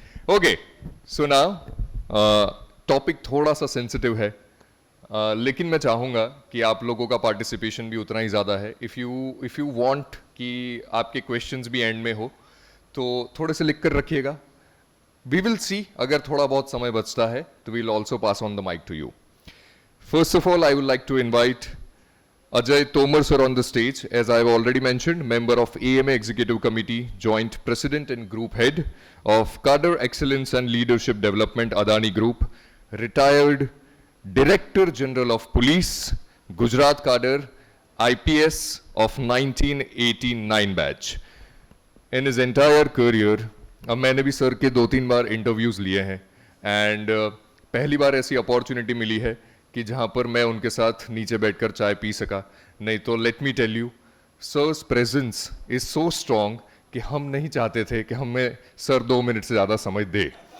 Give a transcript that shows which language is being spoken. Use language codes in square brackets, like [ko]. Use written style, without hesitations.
[en] Okay, so now [hi] topic थोड़ा सा sensitive है, लेकिन मैं चाहूँगा कि आप लोगों का पार्टिसिपेशन भी उतना ही ज़्यादा है. [en] if you want [hi] कि आपके क्वेश्चंस भी एंड में हो तो थोड़े से लिख कर रखिएगा. [en] we will see [hi] अगर थोड़ा बहुत समय बचता है तो [en] We'll also pass on the mic to you. First of all, I would like to invite Ajay Tomar sir on the stage. As I have already mentioned, member of AMA Executive Committee, Joint President and Group Head of Cadre Excellence and Leadership Development Adani Group, retired Director General of Police, Gujarat Cadre, IPS of 1989 batch. In his entire career, [hi] अब मैंने भी sir के 2-3 बार interviews लिए हैं and पहली बार ऐसी opportunity मिली है कि जहाँ पर मैं उनके साथ नीचे बैठकर चाय पी सका. नहीं तो [en] let me tell you, sir's presence is so strong [hi] कि हम नहीं चाहते थे कि हमें सर 2 मिनट से ज़्यादा समय दे.